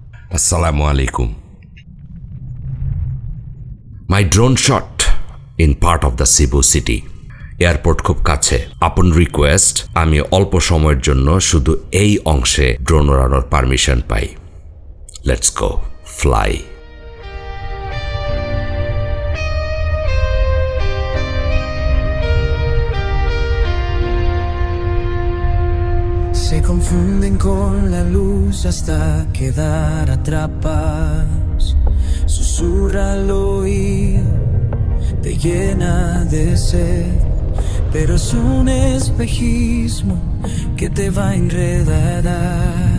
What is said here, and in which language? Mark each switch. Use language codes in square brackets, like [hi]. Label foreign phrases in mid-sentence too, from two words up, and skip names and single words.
[ar] السلام عليكم. [en] My drone shot in part of the Cebu city. [bn] এয়ারপোর্ট খুব কাছে। [en] upon request [bn] আমি অল্প সময়ের জন্য শুধু এই অংশে ড্রোন ওড়ানোর পারমিশন পাই। [en] let's go fly. [es] Se confunden con la luz hasta quedar atrapados. Susurra al oído, te llena de sed, pero es un espejismo que te va a enredar.